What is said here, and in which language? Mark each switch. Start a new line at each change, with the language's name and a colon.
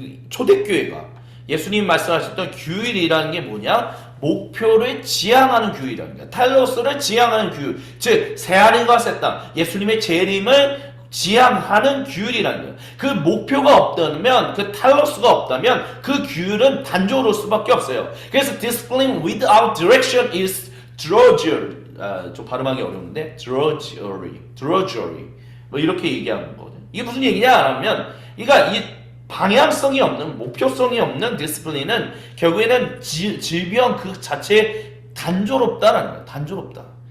Korean: 초대교회가 예수님 말씀하셨던 규율이라는 게 뭐냐? 목표를 지향하는 규율이라는 거야. 탈로스를 지향하는 규율. 즉 새하늘과 새 땅, 예수님의 재림을 지향하는 규율이라는 거예요. 그 목표가 없다면, 그 탈로스가 없다면 그 규율은 단조로울 수밖에 없어요. 그래서
English: discipline without direction is drudgery.
Korean: 좀 발음하기 어려운데 drudgery. 뭐 이렇게 얘기하는 거거든요. 이게 무슨 얘기냐 하면, 그러니까 이 방향성이 없는, 목표성이 없는 디스플레이는 결국에는 질병 그 자체에 단조롭다라는 거예요. 단조롭다.